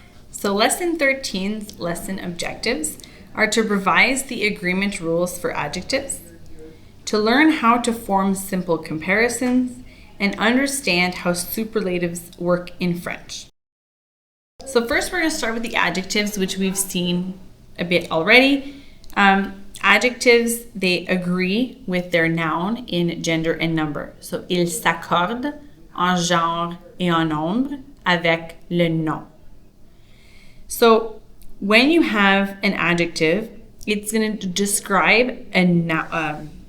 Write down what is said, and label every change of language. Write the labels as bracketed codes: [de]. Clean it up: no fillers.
[en] So lesson 13's lesson objectives are to revise the agreement rules for adjectives, to learn how to form simple comparisons, and understand how superlatives work in French. So first we're going to start with the adjectives, which we've seen a bit already. Adjectives, they agree with their noun in gender and number. [fr] So, ils s'accordent en genre et en nombre avec le nom. [en] So, when you have an adjective, it's going to describe a noun.